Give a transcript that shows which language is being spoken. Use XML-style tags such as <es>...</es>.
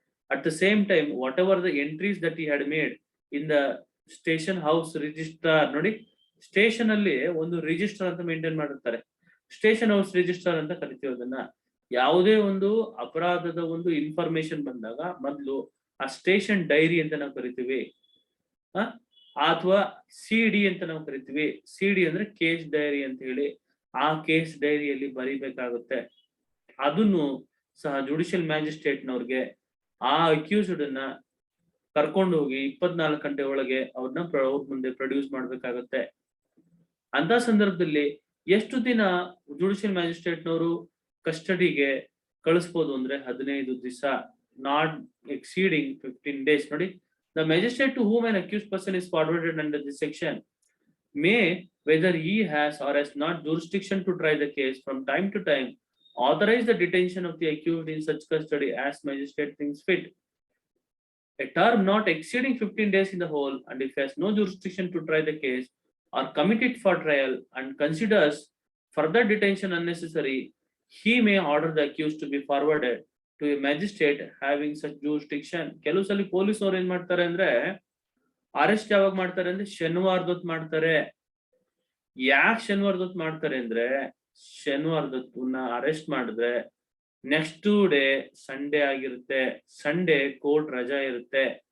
<en>At the same time, whatever the entries that he had made in the station house register,</en> <kn>ನೋಡಿ station ಅಲ್ಲಿ ಒಂದು register ಅಂತ maintain ಮಾಡಿರ್ತಾರೆ, station house register ಅಂತ ಕರಿತೀವಿ ಅದನ್ನ. ಯಾವುದೇ ಒಂದು ಅಪರಾಧದ ಒಂದು ಇನ್ಫಾರ್ಮೇಶನ್ ಬಂದಾಗ ಮೊದಲು ಆ ಸ್ಟೇಷನ್ ಡೈರಿ ಅಂತ ನಾವು ಕರಿತೀವಿ, ಅಥವಾ CD ಅಂತ ನಾವು ಕರಿತೀವಿ. CD ಅಂದ್ರೆ ಕೇಸ್ ಡೈರಿ ಅಂತ ಹೇಳಿ, ಆ ಕೇಸ್ ಡೈರಿಯಲ್ಲಿ ಬರೀಬೇಕಾಗುತ್ತೆ. ಅದನ್ನು ಸಹ ಜುಡಿಷಿಯಲ್ ಮ್ಯಾಜಿಸ್ಟ್ರೇಟ್ನವ್ರಿಗೆ ಆ ಅಕ್ಯೂಸ್ಡ್ ಅನ್ನ ಕರ್ಕೊಂಡು ಹೋಗಿ 24 ಗಂಟೆ ಒಳಗೆ ಅವ್ರನ್ನ ಅವ್ರ ಮುಂದೆ ಪ್ರೊಡ್ಯೂಸ್ ಮಾಡ್ಬೇಕಾಗತ್ತೆ. ಅಂತ ಸಂದರ್ಭದಲ್ಲಿ ಎಷ್ಟು ದಿನ ಜುಡಿಷಿಯಲ್ ಮ್ಯಾಜಿಸ್ಟ್ರೇಟ್ನವರು ಕಸ್ಟಡಿಗೆ ಕಳಿಸ್ಬೋದು ಅಂದ್ರೆ 15 ದಿವಸ,</kn> <en>Not exceeding 15 days. ನೋಡಿ, the magistrate to whom an accused person is forwarded under this section may, whether he has or has not jurisdiction to try the case, from time to time authorize the detention of the accused in such custody as magistrate thinks fit. A term not exceeding 15 days in the whole, and if has no jurisdiction to try the case or commit it for trial and considers further detention unnecessary, he may order the accused to be forwarded to a magistrate having such jurisdiction.</en> <kn>ಕೆಲವು ಸಲ police ಅವ್ರು ಏನ್ ಮಾಡ್ತಾರೆ ಅಂದ್ರೆ arrest ಯಾವಾಗ ಮಾಡ್ತಾರೆ ಅಂದ್ರೆ ಶನಿವಾರದೊತ್ತು ಮಾಡ್ತಾರೆ. ಯಾಕೆ ಶನಿವಾರದೊತ್ತು ಮಾಡ್ತಾರೆ ಅಂದ್ರೆ ಶನಿವಾರದೊತ್ತನ್ನ ಅರೆಸ್ಟ್ ಮಾಡಿದ್ರೆ ನೆಕ್ಸ್ಟ್ ಡೇ ಸಂಡೇ ಆಗಿರುತ್ತೆ, ಸಂಡೇ ಕೋರ್ಟ್ ರಜಾ ಇರುತ್ತೆ.</kn>